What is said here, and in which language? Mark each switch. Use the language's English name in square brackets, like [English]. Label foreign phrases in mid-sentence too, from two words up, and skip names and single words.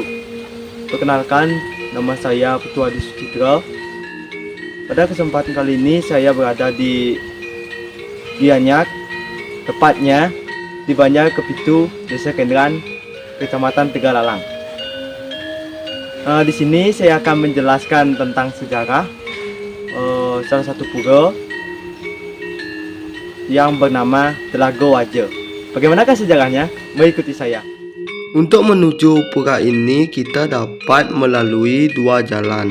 [Indonesian] Perkenalkan, nama saya Petua Adi Sucitra. Pada kesempatan kali ini saya berada di Gianyar, tepatnya di Banjar Kepitu, Desa Kendran, Kecamatan Tegalalang. Di sini saya akan menjelaskan tentang sejarah salah satu pura yang bernama Telaga Wajah. Bagaimanakah sejarahnya? Mengikuti saya. Untuk menuju pura ini kita dapat melalui dua jalan.